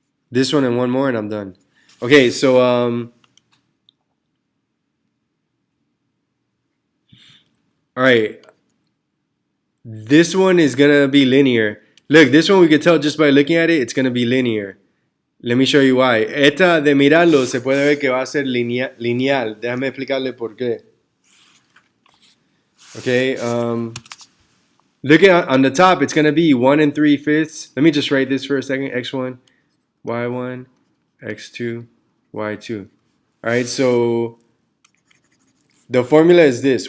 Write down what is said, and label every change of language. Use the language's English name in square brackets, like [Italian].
[English] This one and one more and I'm done. Okay, so, all right. This one is going to be linear. Look, this one we could tell just by looking at it, it's going to be linear. Let me show you why. [Spanish] Esta de mirarlo se puede ver que va a ser lineal. Déjame explicarle por qué. [English] Okay, look at on the top, it's going to be 1 and 3/5. Let me just write this for a second. X1, Y1, X2, Y2. All right, so the formula is this.